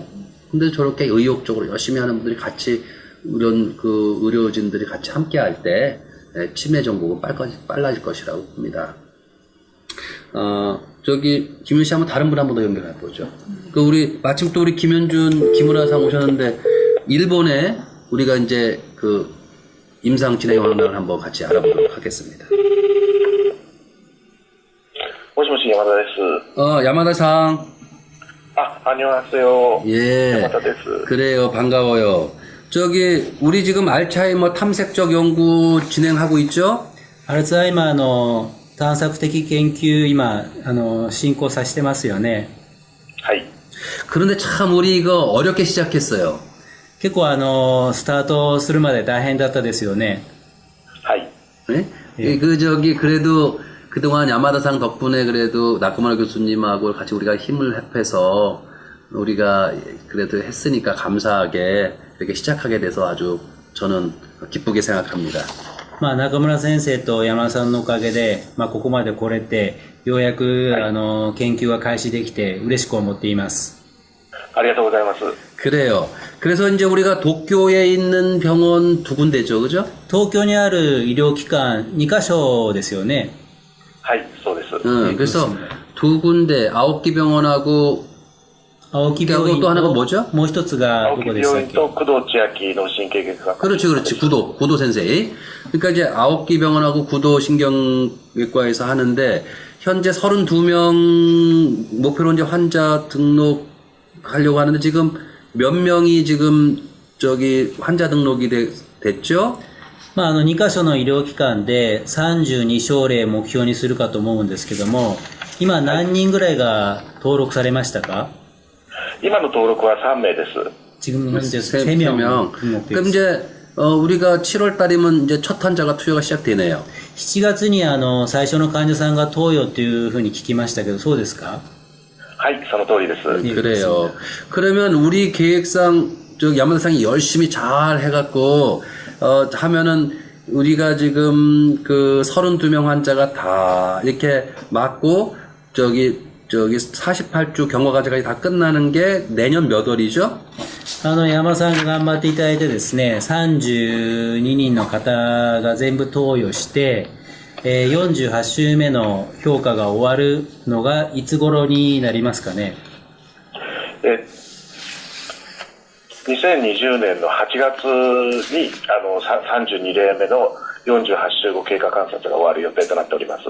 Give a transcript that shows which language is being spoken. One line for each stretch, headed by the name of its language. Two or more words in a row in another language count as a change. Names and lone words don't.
Korean: 근데 저렇게 의욕적으로 열심히 하는 분들이 같이 이런 의료진들이 같이 함께 할 때 치매 정보가 빨라질 것이라고 봅니다. 김윤 씨 한번 다른 분 한 번 더 연결해 보죠. 마침 또 우리 김은하상 오셨는데, 일본에 우리가 이제 임상 진행 방향을 한번 같이 알아보도록 하겠습니다.
Japanese: もしもし、山田です。
Korean: 야마다-상. 안녕하세요. 예.
Japanese: 야마다 です.
Korean: 그래요. 반가워요. 우리 지금 알츠하이머 탐색적 연구 진행하고 있죠?
Japanese: アルツハイマーの探索的研究、今、進行させてますよね。はい。
Korean: 그런데 참 우리 이거 어렵게 시작했어요.
Japanese: 結構スタートするまで大変だったですよね。はい。
Korean: 네? 그래도 그동안 야마다상 덕분에 그래도 나카무라 교수님하고 같이 우리가 힘을 합해서 우리가 그래도 했으니까 감사하게 이렇게 시작하게 돼서 아주 저는 기쁘게 생각합니다.
Japanese: 中村先生と山田さんのおかげで、ここまで来れて、ようやく、研究が開始できて嬉しく思っています。ありがとうございます。
Korean: 그래요. 그래서 이제 우리가 도쿄에 있는 병원 2군데죠, 그죠?
Japanese: 東京にある医療機関2カ所ですよね。はい、そうです。
Korean: 그래서 2군데, 아오키 병원하고
Japanese: 青木病院
Korean: 또 하나가 뭐죠?
Japanese: もう一つがどこでしたっけ？と工藤千秋の神経外科。
Korean: 그렇지. 구도 센세이. 그러니까 이제 아오키 병원하고 구도 신경외과에서 하는데, 현재 32명 목표로 이제 환자 등록하려고 하는데, 지금 몇 명이 지금 환자 등록이 됐죠?
Japanese: 2 カ所の医療機関で32症例目標にするかと思うんですけども、今何人ぐらいが登録されましたか？今の登録は3名です。
Korean: 지금 현재 3명 그럼 이제 우리가 7월 달이면 이제 첫 환자가 투여가 시작되네요.
Japanese: 7 月に最初の患者さんが投与というふうに聞きましたけど、そうですか？はい、その通りです。
Korean: 그래요. 그러면 우리 계획상 야마다상이 열심히 잘 해갖고 하면은 우리가 지금 32명 환자가 다 이렇게 맞고 48주 경과 과정까지 다 끝나는 게 내년 몇 월이죠?
Japanese: 山さんが頑張っていただいてですね、32人の方が全部投与して、48週目の評価が終わるのがいつ頃になりますかね。 2020年の8月に32例目の48週後経過観察が終わる予定となっております。